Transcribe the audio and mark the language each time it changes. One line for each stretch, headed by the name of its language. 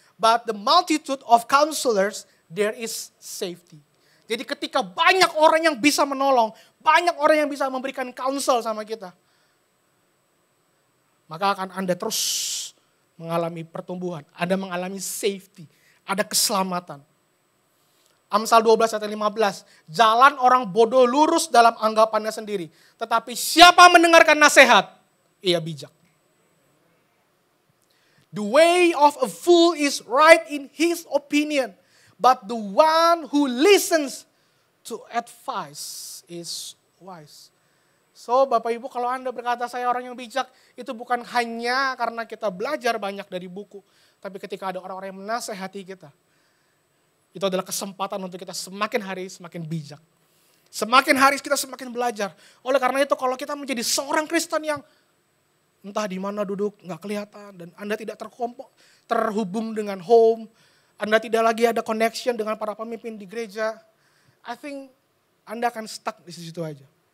English: But the multitude of counselors, there is safety.
Indonesian: Jadi ketika banyak orang yang bisa menolong, banyak orang yang bisa memberikan counsel sama kita, maka akan Anda terus mengalami pertumbuhan. Anda mengalami safety, ada keselamatan. Amsal 12 ayat 15, jalan orang bodoh lurus dalam anggapannya sendiri. Tetapi siapa mendengarkan nasihat, ia bijak.
English: The way of a fool is right in his opinion. But the one who listens to advice is wise.
Indonesian: So Bapak Ibu, kalau Anda berkata saya orang yang bijak, itu bukan hanya karena kita belajar banyak dari buku. Tapi ketika ada orang-orang yang menasehati kita, itu adalah kesempatan untuk kita semakin hari semakin bijak. Semakin hari kita semakin belajar. Oleh karena itu kalau kita menjadi seorang Kristen yang entah di mana duduk, nggak kelihatan, dan Anda tidak terhubung dengan home, Anda tidak lagi ada connection dengan para pemimpin di gereja,
English: I think
Indonesian: Anda akan stuck di situ aja.